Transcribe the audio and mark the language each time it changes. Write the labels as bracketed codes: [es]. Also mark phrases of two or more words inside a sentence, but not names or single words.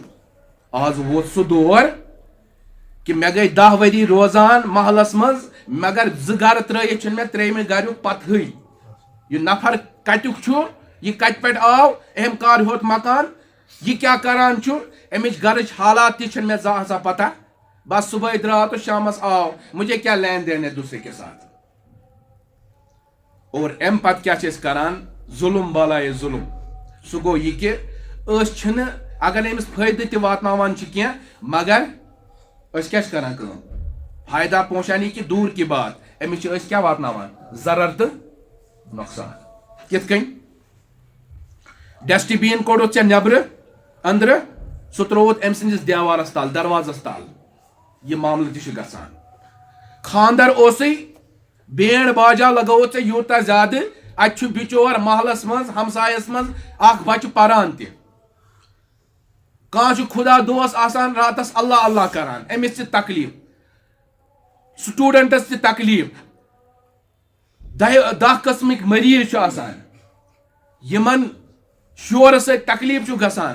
[ks] آز ووت سُہ دور کہ مےٚ گٔے 10 ؤری روزان محلس منٛز، مگر 2 گرٕ ترٲیِتھ چھُنہٕ مےٚ 3مہِ گریُک پتہٕے. یہِ نفر کتیُک چھُ، یہِ کتہِ پٮ۪ٹھ آو، أمۍ کر ہیوٚت مکان، یہِ کیٛاہ کران چھُ، أمِچ گرٕچ حالات تہِ چھِنہٕ مےٚ زانٛہہ پتہ. بس صبحٲے درٛاو تہٕ شامس آو، [ur] مجھے کیا لین دین ہے دوسرے کے ساتھ. [ks] اور امہِ پتہٕ کیٛاہ چھِ أسۍ کران؟ ظُلم بالایے ظُلم. سُہ گوٚو یہِ کہِ أسۍ چھِنہٕ، اگر أمِس فٲیدٕ تہِ واتناوان چھِ کینٛہہ، مگر أسۍ کیٛاہ چھِ کران کٲم؟ [ur] فایدہ پہنچانے کی دوٗر کی بات، [ks] أمِس چھِ أسۍ کیٛاہ واتناوان؟ ضرر تہٕ نۄقصان. کِتھ کٔنۍ؟ ڈسٹہٕ بیٖن کوٚڑُتھ ژےٚ نیٚبرٕ أنٛدرٕ، سُہ ترٛووُتھ أمۍ سٕنٛدِس دیوارس تل، دروازس تل. یہِ معاملہٕ تہِ چھُ گژھان. خانٛدر اوسُے، بینٛڈ باجا لگووُتھ ژےٚ یوٗتاہ زیادٕ، اتہِ چھُ بِچور محلس منٛز ہمسایس منٛز اکھ بچہِ پران تہِ، کانٛہہ چھُ خدا دوس آسان راتس اللہ اللہ کران، أمِس تہِ تکلیٖف، سٹوٗڈنٹس تہِ تکلیٖف، 10 قٕسمٕکۍ مریض چھُ آسان، یِمن شورٕ سۭتۍ تکلیٖف چھُ گژھان.